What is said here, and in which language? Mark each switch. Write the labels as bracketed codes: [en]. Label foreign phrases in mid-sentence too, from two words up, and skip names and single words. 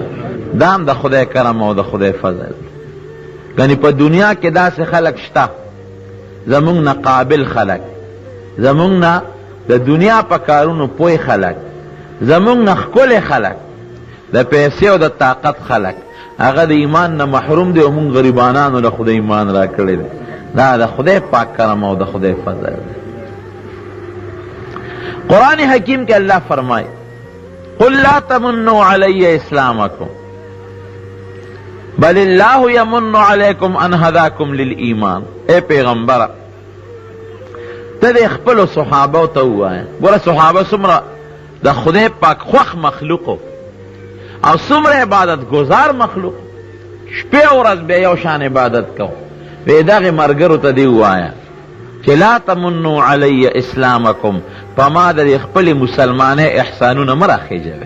[ps] دام د خدای کرم او د خدای فضل. یعنی په دنیا کې داسې خلق شته زمونږ نه قابل خلق، زمونږ نه د دنیا په کارونو پوی خلق، زمونږ نه ښکلی خلق، د پیسې او د طاقت خلق، هغه د ایمان نه محروم دی او مونږ غریبانانو له خدای ایمان را کړی دی. دا د خدای پاک کرم او د خدای فضل دی. [ur] قرآن حکیم کے اللہ فرمائے [ar] قل لا تمنوا علی اسلامکم بل اللہ یمن علیکم ان ہداکم للایمان. [ps] اے پیغمبر ته د خپلو صحابو ته ووایه، ګوره صحابه څومره د خدای پاک خوښ مخلوقو او څومره عبادت گزار مخلوق، شپې ورځ به یو شان عبادت کو. وی دغې ملګرو ته دې ووایه چې [ar] لا تمنوا علی اسلامکم، [ps] په ما د خپلې مسلمانۍ احسانونه مه راخیژوئ.